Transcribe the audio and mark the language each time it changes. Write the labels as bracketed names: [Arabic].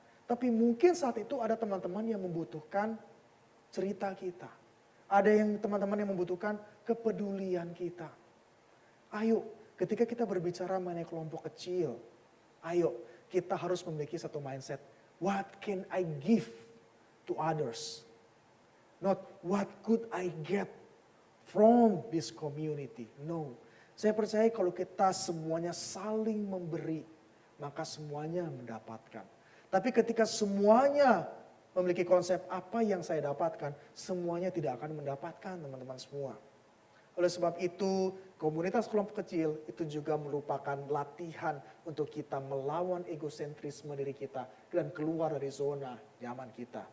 [Indonesian] Tapi mungkin saat itu ada teman-teman yang membutuhkan cerita kita. Ada yang teman-teman yang membutuhkan kepedulian kita. Ayo, ketika kita berbicara mengenai kelompok kecil, ayo kita harus memiliki satu mindset. [English] What can I give to others? Not what could I get from this community. [Indonesian] No, saya percaya kalau kita semuanya saling memberi, maka semuanya mendapatkan. Tapi ketika semuanya memiliki konsep apa yang saya dapatkan, semuanya tidak akan mendapatkan teman-teman semua. Oleh sebab itu, komunitas kelompok kecil itu juga merupakan latihan untuk kita melawan egosentrisme diri kita dan keluar dari zona nyaman kita.